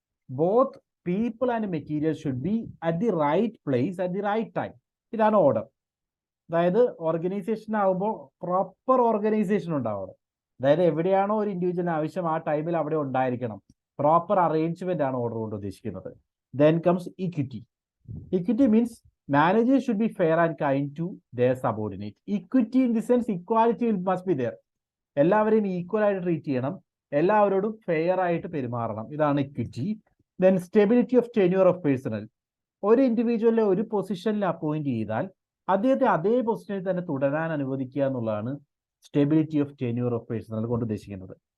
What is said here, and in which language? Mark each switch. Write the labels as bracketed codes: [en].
[en] Both people and material should be at the right place at the right time. [ml] ഇതാണ് order. അതായത് organisation ആകുമ്പോൾ proper organisation ഉണ്ടാവണം. അതായത് എവിടെയാണോ ഒരു ഇൻഡിവിജ്വലിന് ആവശ്യം ആ ടൈമിൽ അവിടെ ഉണ്ടായിരിക്കണം. പ്രോപ്പർ അറേഞ്ച്മെന്റ് ആണ് ഓർഡർ കൊണ്ട് ഉദ്ദേശിക്കുന്നത്. [en] Then comes equity. Equity means managers should be fair and kind to their subordinate. Equity in the sense equality must be there. [ml] എല്ലാവരെയും ഈക്വൽ ആയിട്ട് ട്രീറ്റ് ചെയ്യണം, എല്ലാവരോടും ഫെയർ ആയിട്ട് പെരുമാറണം. ഇതാണ് equity. [en] Then stability of tenure of personnel. [ml] ഒരു ഇൻഡിവിജ്വലിനെ ഒരു പൊസിഷനിൽ അപ്പോയിന്റ് ചെയ്താൽ അദ്ദേഹത്തെ അതേ പൊസിഷനിൽ തന്നെ തുടരാൻ അനുവദിക്കുക എന്നുള്ളതാണ് stability of tenure of personal കൊണ്ട് ഉദ്ദേശിക്കുന്നത്.